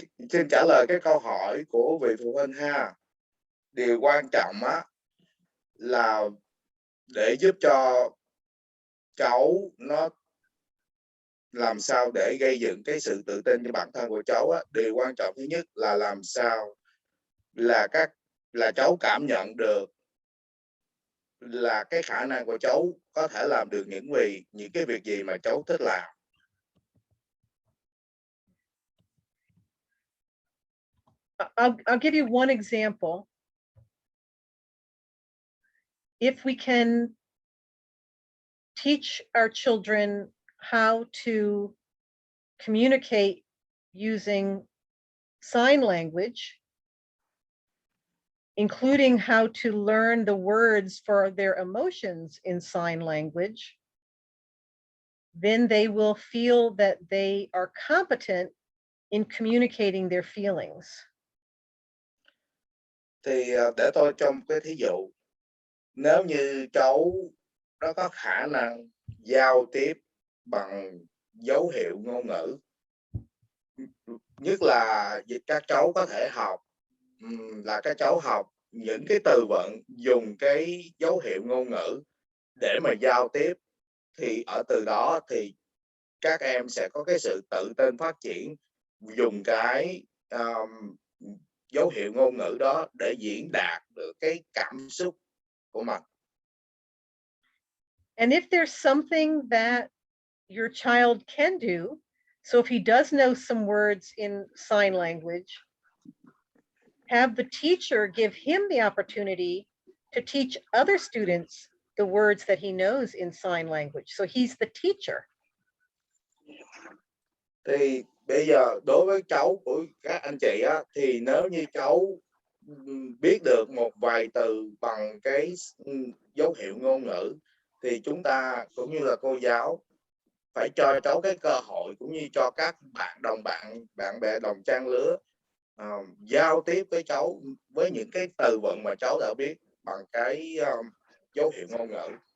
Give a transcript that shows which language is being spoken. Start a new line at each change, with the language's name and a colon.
Vietnamese: Xin trả lời cái câu hỏi của vị phụ huynh ha. Điều quan trọng á là để giúp cho cháu nó làm sao để gây dựng cái sự tự tin cho bản thân của cháu á, điều quan trọng thứ nhất là làm sao là cháu cảm nhận được là cái khả năng của cháu có thể làm được những cái việc gì mà cháu thích làm.
English: I'll give you one example. If we can teach our children how to communicate using sign language, including how to learn the words for their emotions in sign language, then they will feel that they are competent in communicating their feelings.
Vietnamese: Thì để tôi cho một cái thí dụ. Nếu như cháu nó có khả năng giao tiếp bằng dấu hiệu ngôn ngữ, nhất là các cháu có thể học các cháu học những cái từ vựng dùng cái dấu hiệu ngôn ngữ để mà giao tiếp, thì ở từ đó thì các em sẽ có cái sự tự tin phát triển dùng cái dấu hiệu ngôn ngữ đó để diễn đạt được cái cảm xúc của mình.
English: And if there's something that your child can do, so if he does know some words in sign language, have the teacher give him the opportunity to teach other students the words that he knows in sign language. So he's the teacher.
Vietnamese: Thì bây giờ đối với cháu của các anh chị á, thì nếu như cháu biết được một vài từ bằng cái dấu hiệu ngôn ngữ thì chúng ta cũng như là cô giáo phải cho cháu cái cơ hội cũng như cho các bạn bè đồng trang lứa giao tiếp với cháu với những cái từ vựng mà cháu đã biết bằng cái dấu hiệu ngôn ngữ.